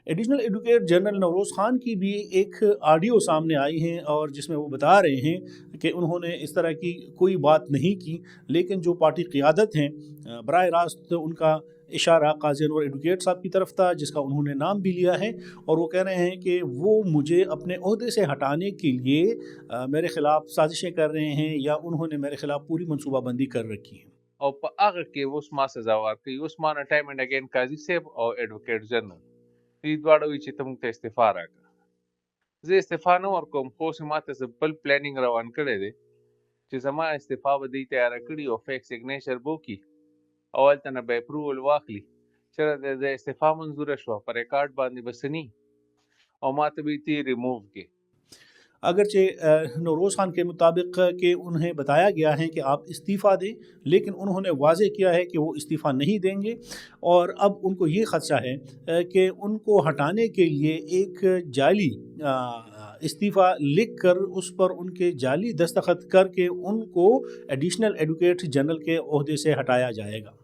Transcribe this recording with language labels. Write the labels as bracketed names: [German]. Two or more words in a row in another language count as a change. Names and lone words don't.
[English] Additional Advocate General [Urdu] نوروز خان کی بھی ایک آڈیو سامنے آئی ہیں اور جس میں وہ بتا رہے ہیں کہ انہوں نے اس طرح کی کوئی بات نہیں کی، لیکن جو پارٹی قیادت ہیں براہ راست ان کا اشارہ قاضی انور ایڈوکیٹ صاحب کی طرف تھا، جس کا انہوں نے نام بھی لیا ہے، اور وہ کہہ رہے ہیں کہ وہ مجھے اپنے عہدے سے ہٹانے کے لیے میرے خلاف سازشیں کر رہے ہیں یا انہوں نے میرے خلاف پوری منصوبہ بندی کر رکھی ہے. [Pashto] او په هغه کې اوس ما سزا ورکوي. اوس ما نه [English] time and again [Pashto] قاضي صاحب او [English] Advocate General [Pashto] دوی دواړه وایي چې ته موږ ته استعفا راکړه. زه استعفا نه ورکوم، خو اوس ما ته بل پلانینګ روان کړی دی چې زما استعفا به دوی تیاره کړي او [English] fake signature [Pashto] به وکړي او هلته نه به اپروول واخلي. چېرته د استعفا منظوره شوه په ریکارډ باندې به څه ني او ما ته به یې تی ریموو کړي. [Urdu] اگرچہ نوروز خان کے مطابق کہ انہیں بتایا گیا ہے کہ آپ استعفیٰ دیں، لیکن انہوں نے واضح کیا ہے کہ وہ استعفیٰ نہیں دیں گے، اور اب ان کو یہ خدشہ ہے کہ ان کو ہٹانے کے لیے ایک جعلی استعفیٰ لکھ کر اس پر ان کے جعلی دستخط کر کے ان کو [English] Additional Advocate General [Urdu] کے عہدے سے ہٹایا جائے گا.